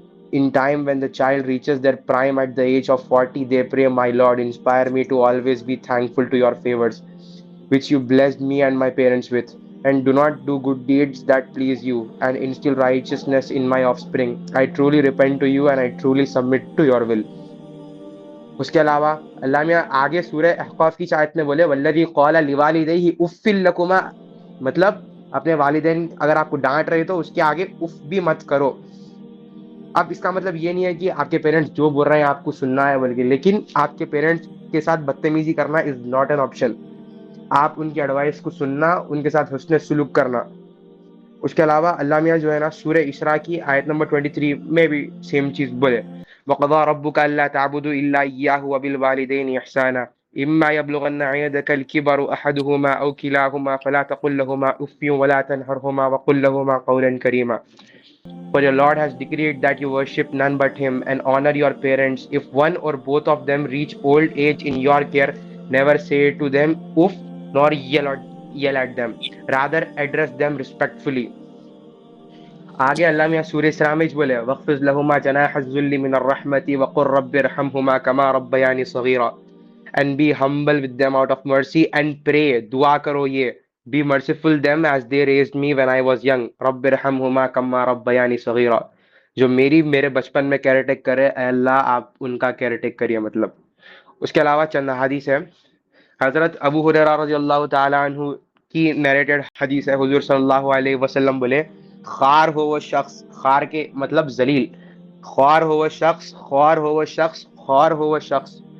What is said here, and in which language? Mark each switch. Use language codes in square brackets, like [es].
[en] In time when the child reaches their prime at the age of 40, they pray, my Lord, inspire me to always be thankful to your favors, which you blessed me and my parents with, and do not do good deeds that please you, and instill righteousness in my offspring. I truly repent to you and I truly submit to your will. [ur] اس کے علاوہ اللہ میاں آگے سورہ احقاف کی آیت میں بولے [ar] والذی قال لوالدیہ اف لکما، [ur] مطلب اپنے والدین اگر آپ کو ڈانٹ رہے تو اس کے آگے اف بھی مت کرو. اب اس کا مطلب یہ نہیں ہے کہ آپ کے پیرنٹس جو بول رہے ہیں آپ کو سننا ہے بلکہ، لیکن آپ کے پیرنٹس کے ساتھ بدتمیزی کرنا [en] Is not an option. [ur] آپ ان کی ایڈوائس کو سننا، ان کے ساتھ حسن سلوک کرنا. اس کے علاوہ اللہ میاں جو ہے نا سورہ اسراء کی آیت نمبر 23 میں بھی سیم چیز بولے [ar] وَقَضَىٰ رَبُّكَ أَلَّا تَعْبُدُوا إِلَّا إِيَّاهُ وَبِالْوَالِدَيْنِ إِحْسَانًا إِمَّا يَبْلُغَنَّ عِندَكَ الْكِبَرُ أَحَدُهُمَا أَوْ كِلَاهُمَا فَلَا تَقُل لَّهُمَا أُفٍّ وَلَا تَنْهَرْهُمَا وَقُل لَّهُمَا قَوْلًا كَرِيمًا. [en] For your Lord has decreed that you worship none but Him and honor your parents. If one or both of them reach old age in your care, never say to them uff nor yell at them. Rather address them respectfully. [ur] آگے اللہ میاں سورہ اسراء میں بولے [ar] وَاخْفِضْ لَهُمَا جَنَاحَ الذُّلِّ مِنَ الرَّحْمَةِ وَقُلْ رَبِّ ارْحَمْهُمَا كَمَا رَبَّيَانِي صَغِيرًا. [en] And be humble with them out of mercy and pray, [ur] دعا کرو یہ [en] be merciful them as they raised me when I was young. [ar] رَبِّ ارْحَمْهُمَا كَمَا رَبَّيَانِي صَغِيرًا. [ur] جو میرے بچپن میں کیئر ٹیک کرے اے اللہ آپ ان کا کیئر ٹیک کریے مطلب. اس کے علاوہ چند حدیث ہے. حضرت ابو ہریرہ رضی اللہ تعالی عنہ کی نیریٹڈ حدیث ہے. حضور صلی اللہ علیہ وسلم بولے خار ہو وہ شخص، خار کے مطلب ذلیل، خوار ہو وہ شخص، خوار ہو وہ شخص، خوار ہو وہ شخص.